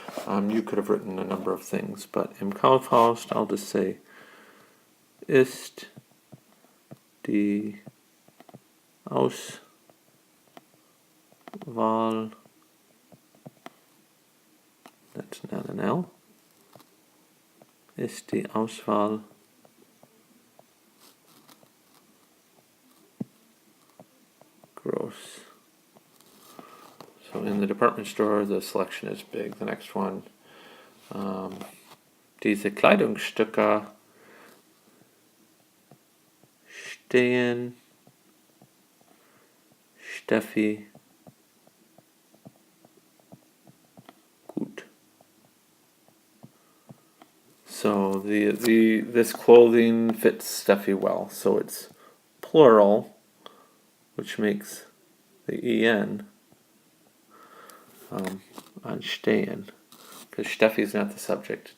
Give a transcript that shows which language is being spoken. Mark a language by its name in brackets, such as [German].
[English] You could have written a number of things, but [German] im Kaufhaus, [English] I'll just say, [German] ist die Auswahl, [English] that's not an L, [German] ist die Auswahl groß. [English] So in the department store, the selection is big. The next one, [German] diese Kleidungsstücke stehen Steffi gut. [English] So this clothing fits Steffi well. So it's plural, which makes the en on stehen, because Steffi is not the subject.